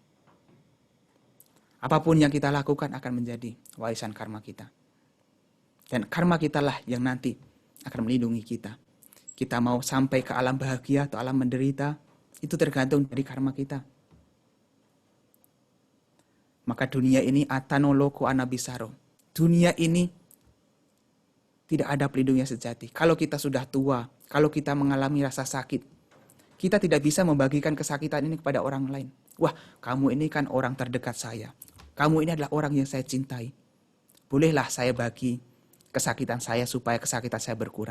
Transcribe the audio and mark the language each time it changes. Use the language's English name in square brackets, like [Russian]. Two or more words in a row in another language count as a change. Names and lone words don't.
[Indonesian] Apapun yang kita lakukan akan menjadi warisan karma kita. Dan karma kita lah yang nanti akan melindungi kita. Kita mau sampai ke alam bahagia atau alam menderita, itu tergantung dari karma kita. Maka dunia ini [Pali] atano loko anabisaro. [Indonesian] Dunia ini tidak ada pelindungnya sejati. Kalau kita sudah tua, kalau kita mengalami rasa sakit, kita tidak bisa membagikan kesakitan ini kepada orang lain. Wah, kamu ini kan orang terdekat saya. Kamu ini adalah orang yang saya cintai. Bolehlah saya bagi kesakitan saya supaya kesakitan saya berkurang.